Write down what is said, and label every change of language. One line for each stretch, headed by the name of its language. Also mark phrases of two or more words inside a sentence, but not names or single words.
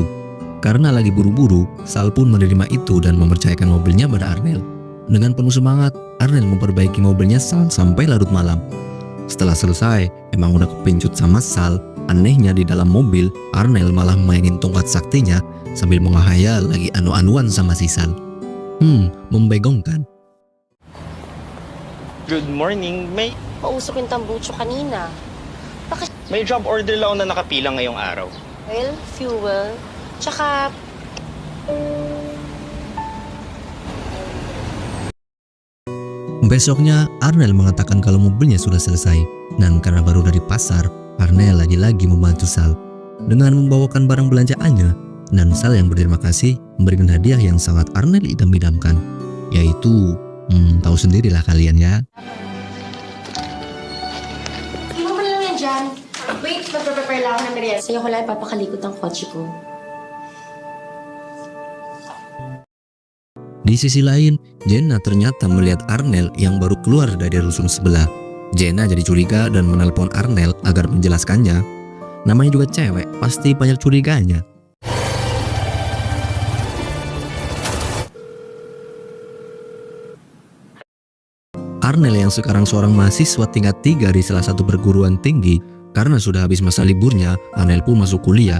Indonesian: Karena lagi buru-buru, Sal pun menerima itu dan mempercayakan mobilnya pada Arnel. Dengan penuh semangat, Arnel memperbaiki mobilnya Sal sampai larut malam. Setelah selesai, emang udah kepincut sama Sal. Anehnya di dalam mobil, Arnel malah mainin tongkat saktinya sambil menghayal lagi anu-anuan sama si Sal. Membegongkan.
English: good morning.
Filipino: Pausok yung tambucho kanina. May job order lang na nakapilang ngayong araw.
English: Well, fuel. Tsaka...
Indonesian: Besoknya, Arnel mengatakan kalau mobilnya sudah selesai. Dan karena baru dari pasar, Arnel lagi-lagi membantu Sal dengan membawakan barang belanjaannya. Dan Sal yang berterima kasih memberikan hadiah yang sangat Arnel idam-idamkan, yaitu, tahu sendirilah kalian ya.
Filipino: Iwan mo na lang yan dyan. Wait, magpe-prepare lang ako ng merienda. Sa'yo ko lang ipapakalikot ang kotse ko.
Indonesian: Di sisi lain, Jenna ternyata melihat Arnel yang baru keluar dari rusun sebelah. Jenna jadi curiga dan menelpon Arnel agar menjelaskannya. Namanya juga cewek, pasti banyak curiganya. Arnel yang sekarang seorang mahasiswa tingkat 3 di salah satu perguruan tinggi, karena sudah habis masa liburnya, Arnel pun masuk kuliah.